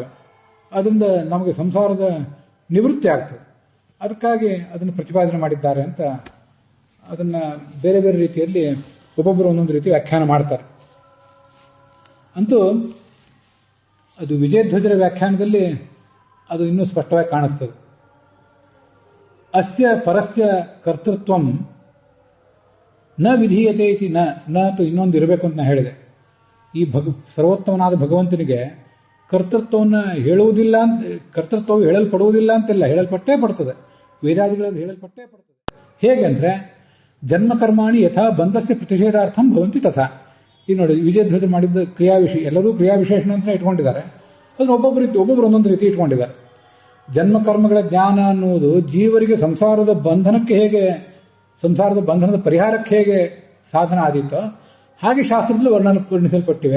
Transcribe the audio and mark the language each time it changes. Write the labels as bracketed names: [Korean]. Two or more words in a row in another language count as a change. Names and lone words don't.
[Kannada] ಅದರಿಂದ ನಮಗೆ ಸಂಸಾರದ ನಿವೃತ್ತಿ ಆಗ್ತದೆ. ಅದಕ್ಕಾಗಿ ಅದನ್ನು ಪ್ರತಿಪಾದನೆ ಮಾಡಿದ್ದಾರೆ ಅಂತ ಅದನ್ನ ಬೇರೆ ಬೇರೆ ರೀತಿಯಲ್ಲಿ ಒಬ್ಬೊಬ್ಬರು ಒಂದೊಂದು ರೀತಿ ವ್ಯಾಖ್ಯಾನ ಮಾಡ್ತಾರೆ. ಅಂತೂ ಅದು ವಿಜಯಧ್ವಜರ ವ್ಯಾಖ್ಯಾನದಲ್ಲಿ ಅದು ಇನ್ನೂ ಸ್ಪಷ್ಟವಾಗಿ ಕಾಣಿಸ್ತದೆ. [Sanskrit] ಅಸ್ಯ ಪರಸ್ಯ ಕರ್ತೃತ್ವಂ ನ ವಿಧೀಯತೆ ಇತಿ [Kannada] ನ ಇನ್ನೊಂದು ಇರಬೇಕು ಅಂತ ನಾನು ಹೇಳಿದೆ. ಈ ಸರ್ವೋತ್ತಮನಾದ ಭಗವಂತನಿಗೆ ಕರ್ತೃತ್ವವನ್ನು ಹೇಳುವುದಿಲ್ಲ ಅಂತ, ಕರ್ತೃತ್ವವು ಹೇಳಲ್ಪಡುವುದಿಲ್ಲ ಅಂತಿಲ್ಲ, ಹೇಳಲ್ಪಟ್ಟೇ ಪಡ್ತದೆ. ವೇದಾದಿಗಳಲ್ಲಿ ಹೇಳಲ್ಪಟ್ಟೇ ಪಡ್ತದೆ. ಹೇಗೆ ಅಂದ್ರೆ [Sanskrit] ಜನ್ಮಕರ್ಮಾಣಿ ಯಥಾ ಬಂಧಸ್ಯ ಪ್ರತಿಷೇಧಾರ್ಥಂ ಭವಂತಿ ತಥಾ. [Kannada] ಈಗ ನೋಡಿ, ವಿಜಯಧ್ವಜ ಮಾಡಿದ್ದ ಎಲ್ಲರೂ ಕ್ರಿಯಾವಿಶೇಷಣ ಅಂತ ಇಟ್ಕೊಂಡಿದ್ದಾರೆ. ಅದನ್ನು ಒಬ್ಬೊಬ್ಬರು ಒಂದೊಂದು ರೀತಿ ಇಟ್ಕೊಂಡಿದ್ದಾರೆ. ಜನ್ಮಕರ್ಮಗಳ ಜ್ಞಾನ ಅನ್ನುವುದು ಜೀವರಿಗೆ ಸಂಸಾರದ ಬಂಧನದ ಪರಿಹಾರಕ್ಕೆ ಹೇಗೆ ಸಾಧನ ಆದೀತೋ ಹಾಗೆ ಶಾಸ್ತ್ರದಲ್ಲಿ ವರ್ಣಿಸಲ್ಪಟ್ಟಿವೆ.